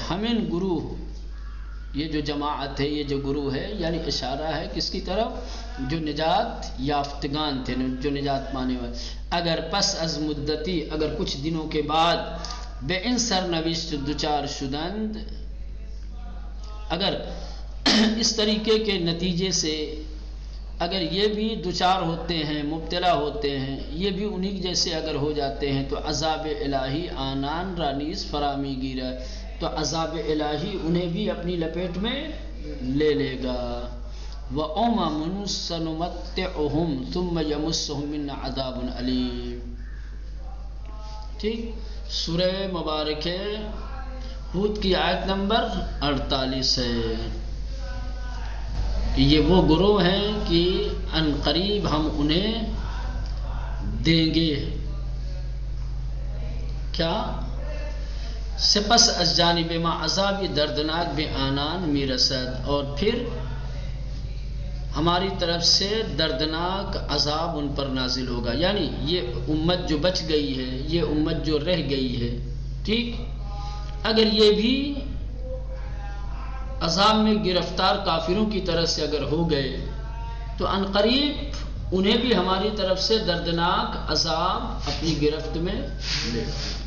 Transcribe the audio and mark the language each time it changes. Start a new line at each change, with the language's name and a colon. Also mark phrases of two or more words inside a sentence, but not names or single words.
Persian: ہمیں گروہ،
Urdu: یہ جو جماعت ہے، یہ جو گروہ ہے، یعنی اشارہ ہے کس کی طرف؟ جو
Persian: نجات یافتگان
Urdu: تھے، جو نجات پانے والے.
Persian: اگر پس از مدتی،
Urdu: اگر کچھ دنوں کے بعد،
Persian: بے ان سرنوشت دوچار شدند،
Urdu: اگر اس طریقے کے نتیجے سے اگر یہ بھی دوچار ہوتے ہیں، مبتلا ہوتے ہیں، یہ بھی انہی جیسے اگر ہو جاتے ہیں، تو
Persian: عذاب الہی آنان رانیز فرامی گیرا،
Urdu: تو عذاب الہی انہیں بھی اپنی لپیٹ میں لے لے گا.
Arabic: وَأُمَمٌ سَنُمَتِّعُهُمْ ثُمَّ يَمُسُّهُم مِّنَّا عَذَابٌ أَلِيمٌ.
Urdu: ٹھیک، سورہ مبارکہ ہود کی آیت نمبر 48 ہے. یہ وہ گروہ ہیں کہ ان قریب ہم انہیں دیں گے کیا؟
Persian: سپس از جانب ما عذاب دردناک بے آنان میرسد،
Urdu: اور پھر ہماری طرف سے دردناک عذاب ان پر نازل ہوگا. یعنی یہ امت جو بچ گئی ہے، یہ امت جو رہ گئی ہے، ٹھیک، اگر یہ بھی عذاب میں گرفتار کافروں کی طرف سے اگر ہو گئے، تو ان قریب انہیں بھی ہماری طرف سے دردناک عذاب اپنی گرفت میں لے گا.